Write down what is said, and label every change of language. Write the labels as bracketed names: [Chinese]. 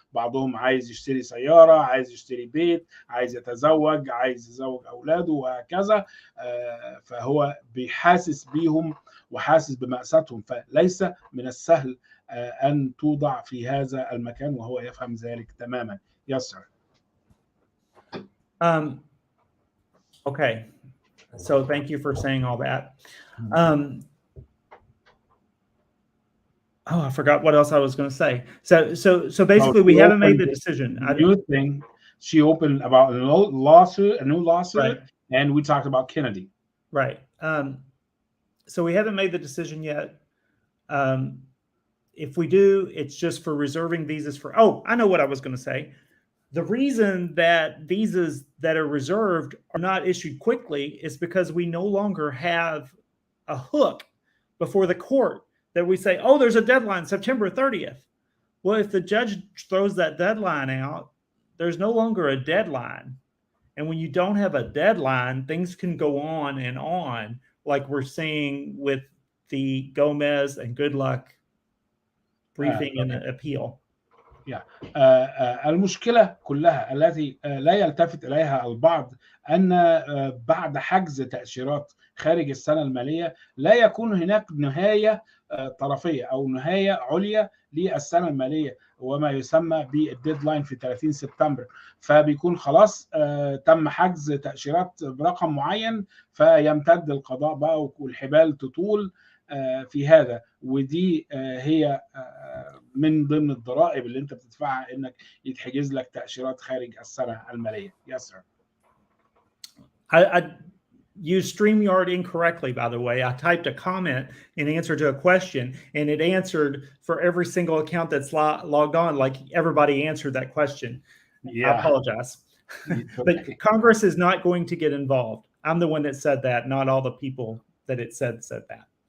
[Arabic] بعضهم عايز يشتري سيارة، عايز يشتري بيت، عايز يتزوج، عايز يزوج أولاده وهكذا. فهو بيحاسس بيهم وحاسس بمأساتهم، فليس من السهل أن توضع في هذا المكان وهو يفهم ذلك تماما. [English] Yes, sir. Okay. So thank you for saying all that. I forgot what else I was going to say. So basically, we haven't made the decision. New thing. She opened about a new lawsuit, right. And we talked about Kennedy. Right. So we haven't made the decision yet. If we do, it's just for reserving visas for. Oh, I know what I was going to say. The reason that visas that are reserved are not issued quickly is because we no longer have a hook before the court that we say, oh, there's a deadline, September 30th. Well, if the judge throws that deadline out, there's no longer a deadline. And when you don't have a deadline, things can go on, like we're seeing with the Gomez and Goodluck briefing and appeal. [Arabic] المشكلة كلها التي لا يلتفت إليها البعض أن بعد حجز تأشيرات خارج السنة المالية لا يكون هناك نهاية طرفية أو نهاية عليا للسنة المالية وما يسمى بالديدلاين في 30 سبتمبر. فبيكون خلاص تم حجز تأشيرات برقم معين فيمتد القضاء بقى والحبال تطول في هذا. ودي هي من ضمن الضرائب اللي انت بتدفعها انك يتحجز لك تأشيرات خارج السنة المالية. [English] Yes, sir. I used StreamYard incorrectly, by the way. I typed a comment in answer to a question, and it answered for every single account that's logged on, like everybody answered that question. Yeah. I apologize. But Congress is not going to get involved. I'm the one that said that, not all the people that it said that.